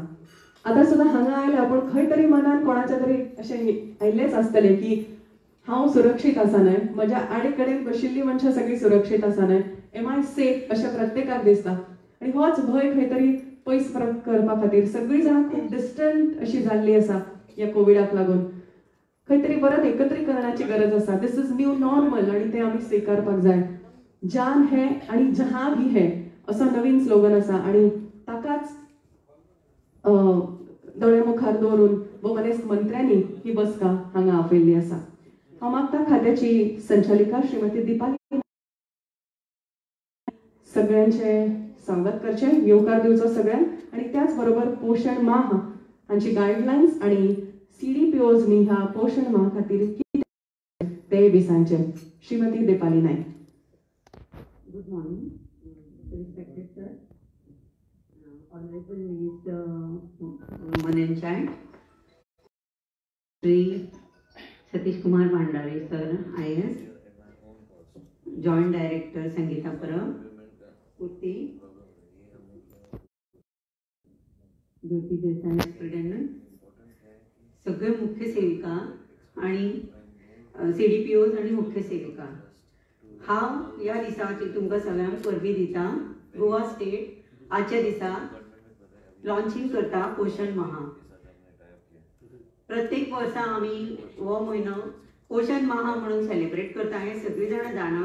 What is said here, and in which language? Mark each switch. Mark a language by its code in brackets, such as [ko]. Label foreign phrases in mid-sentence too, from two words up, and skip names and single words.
[kok] आता सुद्धा हांगा आयल्या पण खंय तरी मनात कोणाच्या तरी अशें आयिल्लेच आसतले की हांव सुरक्षीत आसा न्हय, म्हज्या आडे कडेन बशिल्लीं मनशां सगळीं सुरक्षीत आसा न्हय, [en] Am I safe [kok] अशें प्रत्येकाक दिसता. आनी होच भंय खंय तरी पयस करपा खातीर सगळीं जाणां खूब डिस्टंट अशी जाल्ली आसा ह्या कोविडाक लागून. खंय तरी परत एकत्रीकरणाची गरज आसा. [en] This is new normal [kok] आनी तें आमी स्विकारपाक जाय. [hi] जान है [kok] आनी [hi] जहां भी है [kok] असो नवीन स्लोगन आसा आनी ताकाच दोळे मुखार दवरून मनेस्त मंत्र्यांनी ही बसका हांगा आपयल्ली आसा. हांव मागता खात्याची संचालिका श्रीमती दीपाली सगळ्यांचे स्वागत करचे, येवकार दिवचो सगळ्यांक आनी त्याच बरोबर पोशण माह हांची गायडलायन्स आनी CDPOजनी ह्या पोशण माह खातीर कितें ते बी सांगचे. श्रीमती दीपाली नायक. [en] Good morning respected sir, honourable minister woman and child, [kok] श्री सतीश कुमार भांडारे सर IAS, [en] Joint Director [kok] संगीता परब, कुर्ती, ज्योती देसाई स्टुडंट, सगळे मुख्य सेविका आणि CDPOज आणि मुख्य सेविका, हांव ह्या दिसाची तुमकां सगळ्यांक परबी दिता. गोवा स्टेट आजच्या दिसा लॉन्चिंग करता पोशण माह. प्रत्येक वर्सा आमी हो म्हयनो पोशण माह म्हणून सेलिब्रेट करता हें सगळीं जाणां जाणा.